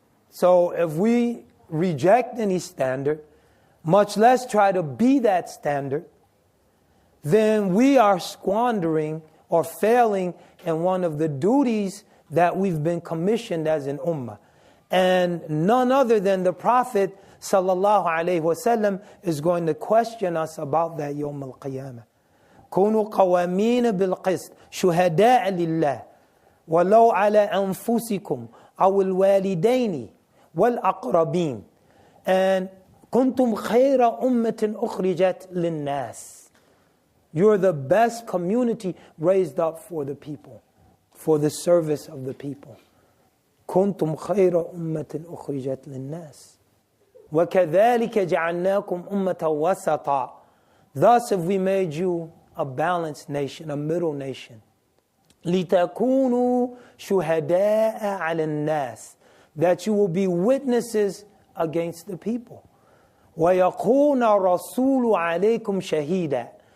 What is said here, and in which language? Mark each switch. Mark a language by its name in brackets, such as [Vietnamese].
[English] So if we reject any standard, much less try to be that standard, then we are squandering or failing in one of the duties that we've been commissioned as an ummah. And none other than the Prophet sallallahu alaihi wasallam is going to question us about that yawm al-qiyamah. [Arabic] كونوا قوامين بالقسط شهداء لله ولو على أنفسكم أو الوالدين والأقربين and كنتم خير أمة أخرجت للناس. [English] You're the best community raised up for the people, for the service of the people. [Arabic] كنتم خير أمة أخرجت للناس وكذلك جعلناكم أمة وسطا. [English] Thus have we made you a balanced nation, a middle nation. [Arabic] لِتَكُونُوا شُهَدَاءَ عَلَى النَّاسِ. [English] That you will be witnesses against the people. [Arabic] وَيَكُونَ الرَّسُولُ عَلَيْكُمْ شَهِيدًا.